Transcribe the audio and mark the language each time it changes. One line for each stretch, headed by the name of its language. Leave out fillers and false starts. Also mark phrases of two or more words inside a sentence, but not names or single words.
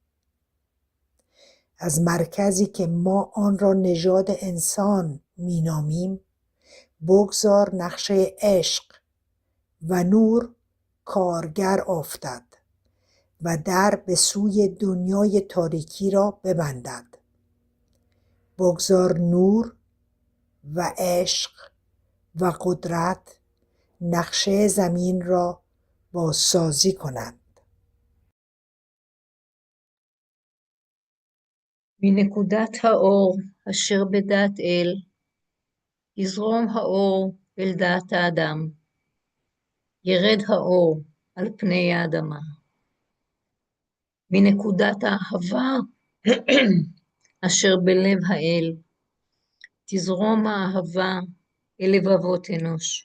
Persian: از مرکزی که ما آن را نژاد انسان می نامیم بگذار نقشه عشق و نور کارگر افتد و در به سوی دنیای تاریکی را ببندد. بگذار نور و عشق و قدرت نقشه زمین را بازسازی کنند.
Hebrew: מנקודת האור אשר בדעת אל, יזרום האור אל דעת האדם, ירד האור על פני האדמה. מנקודת האהבה אשר בלב האל, תזרום האהבה אל לבבות אנוש.